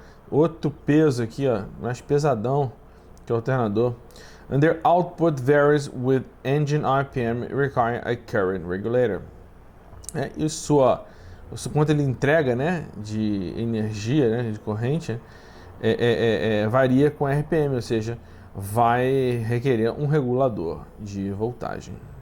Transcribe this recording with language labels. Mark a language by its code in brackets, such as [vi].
[pt] Outro peso aqui, ó, mais pesadão que o alternador. [en] and their output varies with engine RPM requiring a current regulator. [pt] E quanto ele entrega, né, de energia, né, de corrente, varia com RPM, ou seja, vai requerer um regulador de voltagem.